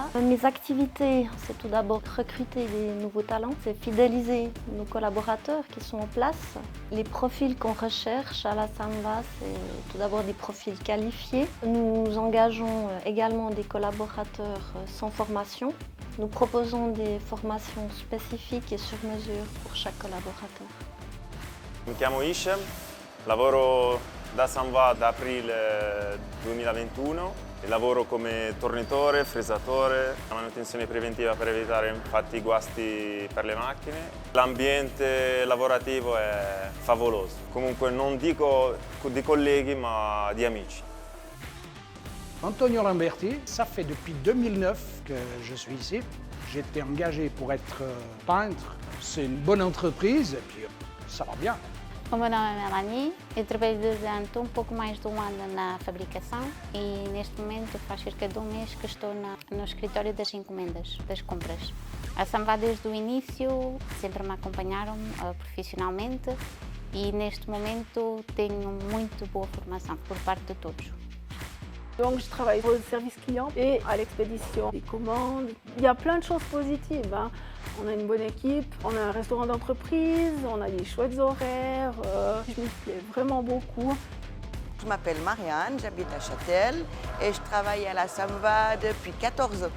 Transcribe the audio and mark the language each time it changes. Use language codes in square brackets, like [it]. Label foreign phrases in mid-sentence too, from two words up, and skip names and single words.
[fr] Mes activités, c'est tout d'abord recruter des nouveaux talents, c'est fidéliser nos collaborateurs qui sont en place. Les profils qu'on recherche à la Samva, c'est tout d'abord des profils qualifiés. Nous engageons également des collaborateurs sans formation. Nous proposons des formations spécifiques et sur mesure pour chaque collaborateur. [it] Mi chiamo Ishem, lavoro da Samva da aprile 2021 e lavoro come tornitore, fresatore, la manutenzione preventiva per evitare infatti i guasti per le macchine. L'ambiente lavorativo è favoloso, comunque non dico di colleghi ma di amici. [fr] Antonio Lamberti, ça fait depuis 2009 que je suis ici. J'ai été engagé pour être peintre. C'est une bonne entreprise et puis ça va bien. [pt] O meu nome é Melanie, eu trabalho durante um pouco mais de um ano na fabricação e neste momento faz cerca de um mês que estou no escritório das encomendas, das compras. A Samva desde o início sempre me acompanharam profissionalmente e neste momento tenho muito boa formação por parte de todos. [fr] Donc je travaille au service client et à l'expédition des commandes. Il y a plein de choses positives. On a une bonne équipe, on a un restaurant d'entreprise, on a des chouettes horaires. Je m'y plais vraiment beaucoup. Je m'appelle Marianne, j'habite à Châtel et je travaille à la Samva depuis 14 ans.